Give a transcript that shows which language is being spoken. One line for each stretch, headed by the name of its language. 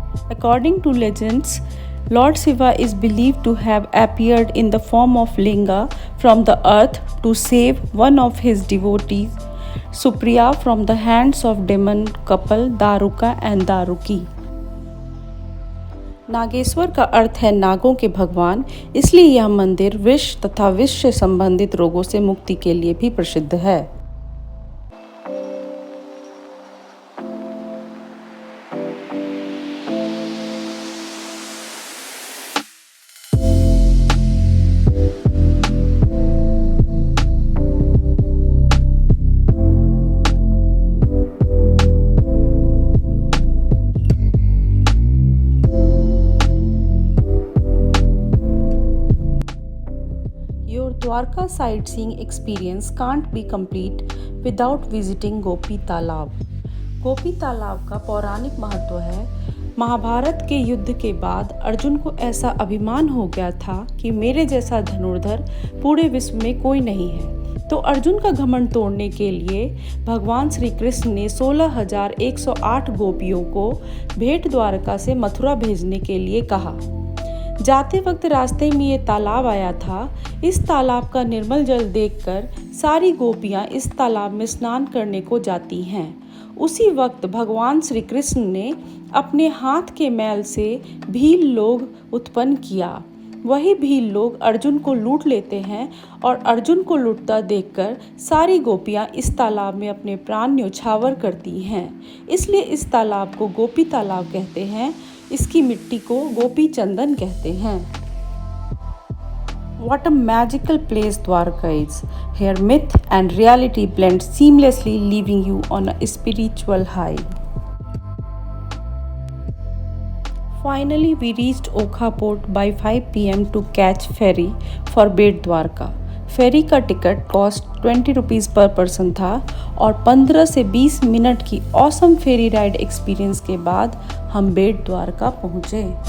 English: According to legends, Lord Shiva is believed to have appeared in the form of linga from the earth to save one of his devotees, Supriya, from the hands of demon couple Daruka and Daruki.
Hindi: Nageshwar का अर्थ है नागों के भगवान, इसलिए यह मंदिर विष तथा विष से संबंधित रोगों से मुक्ति के लिए भी प्रसिद्ध है।
English: Your Dwarka sightseeing experience can't be complete without visiting Gopi Talab.
Hindi: गोपी तालाब का पौराणिक महत्व है। महाभारत के युद्ध के बाद अर्जुन को ऐसा अभिमान हो गया था कि मेरे जैसा धनुर्धर पूरे विश्व में कोई नहीं है। तो अर्जुन का घमंड तोड़ने के लिए भगवान श्री कृष्ण ने 16,108 गोपियों को भेंट द्वारका से मथुरा भेजने के लिए कहा। जाते वक्त रास्ते में ये तालाब आया था। इस तालाब का निर्मल जल देखकर सारी गोपियां इस तालाब में स्नान करने को जाती हैं। उसी वक्त भगवान श्री कृष्ण ने अपने हाथ के मैल से भील लोग उत्पन्न किया। वही भील लोग अर्जुन को लूट लेते हैं और अर्जुन को लूटता देखकर सारी गोपियां इस तालाब में अपने प्राण न्यौछावर करती हैं। इसलिए इस तालाब को गोपी तालाब कहते हैं। इसकी मिट्टी को गोपी चंदन कहते हैं।
English: What a magical place Dwarka is. Here myth and reality blend seamlessly, leaving you on a spiritual high. Finally, we reached Okha port by 5 p.m. to catch ferry for Bet Dwarka.
Hindi: फेरी का ticket cost 20 rupees पर person था और 15 से 20 minute की awesome फेरी ride experience के बाद हम बेट द्वारका पहुँचे।